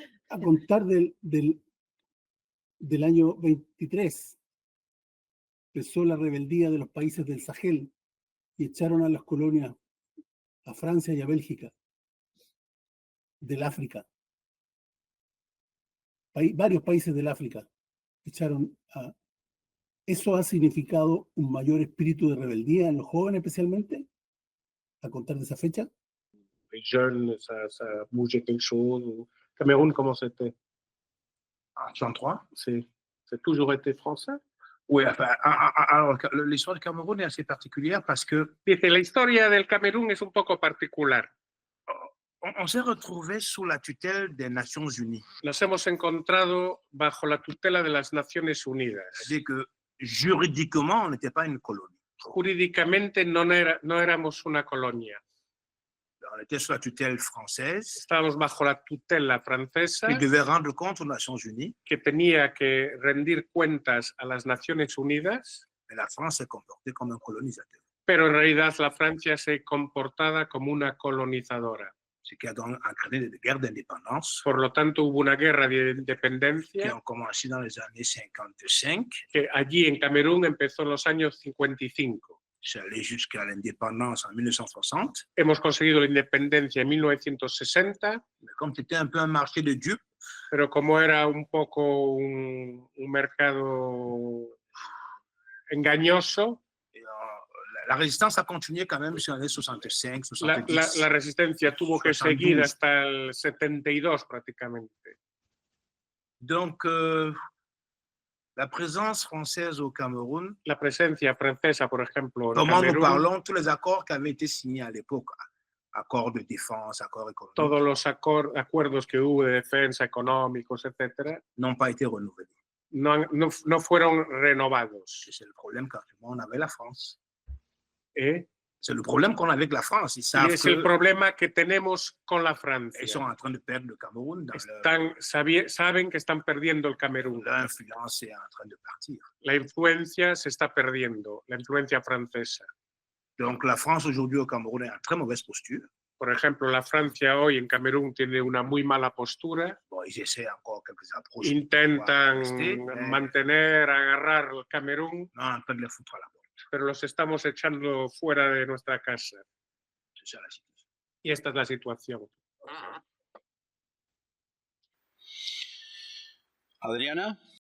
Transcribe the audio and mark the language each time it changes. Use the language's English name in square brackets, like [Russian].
[Spanish] A contar del año 23, empezó la rebeldía de los países del Sahel y echaron a las colonias a Francia y a Bélgica, del África. Varios países del África echaron a... ¿Eso ha significado un mayor espíritu de rebeldía en los jóvenes especialmente? A contar de esa fecha. [French] Les jeunes, ça bougeait quelque chose. Cameroun, comment c'était? En 63? C'est toujours été français? Oui, enfin, alors l'histoire du Cameroun est assez particulière parce que... [Spanish] Dice, la historia del Camerún es un poco particular. [French] On s'est retrouvé sous la tutelle des Nations Unies. [Spanish] Nos hemos encontrado bajo la tutela de las Naciones Unidas. [French] C'est-à-dire que juridiquement, on n'était pas une colonie. [Spanish] Jurídicamente no éramos una colonia. [French] On était sous la tutelle française. [Spanish] Estábamos bajo la tutela francesa. [French] Qui devait rendre compte aux Nations Unies. [Spanish] Que tenía que rendir cuentas a las Naciones Unidas. [French] Mais la France s'est comportée comme un colonisateur. [Spanish] Pero en realidad la Francia se comportaba como una colonizadora. [French] Ce qui a donc entraîné des guerres d'indépendance. [Spanish] Por lo tanto, hubo una guerra de independencia. [French] Qui ont commencé dans les années 55. [Spanish] Que allí en Camerún empezó en los años 55. [French] C'est allé jusqu'à l'indépendance en 1960. [Spanish] Hemos conseguido la independencia en 1960. [French] Mais comme c'était un peu un marché de dupes, [Spanish] pero como era un poco un mercado engañoso, [French] la résistance a continué quand même sur les années 65, 70. [Spanish] La resistencia tuvo que [French] 72. [Spanish] seguir hasta el 72 prácticamente. [French] Donc, la présence française au Cameroun, [Spanish] la presencia francesa, por ejemplo, en [French] comment nous [Spanish] Camerún, [French] parlons, tous les accords qui avaient été signés à l'époque, accords de défense, accords économiques, [Spanish] todos los acuerdos que hubo de defensa, económicos, etcétera, [French] n'ont pas été renouvelés. [Spanish] no fueron renovados. [French] C'est le problème qu'actuellement on avait la France. ¿Eh? C'est le problème qu'on a avec la France. Ils savent [Spanish] Y es el problema que tenemos con la Francia. [French] ils sont en train de perdre le Cameroun. [Spanish] Saben que están perdiendo el Camerún. [French] L'influence est en train de partir. [Spanish] La influencia se está perdiendo, la influencia francesa. [French] Donc la France aujourd'hui au Cameroun est en très mauvaise posture. [Spanish] Por ejemplo, la Francia hoy en Camerún tiene una muy mala postura. [French] Bon, ils essaient encore quelques approches. [Spanish] Intentan mantener, agarrar el Camerún. [French] Non, en train de les foutre à la porte. [Spanish] Pero los estamos echando fuera de nuestra casa. [French] C'est ça la situation. [Spanish] Y esta es la situación. Adriana.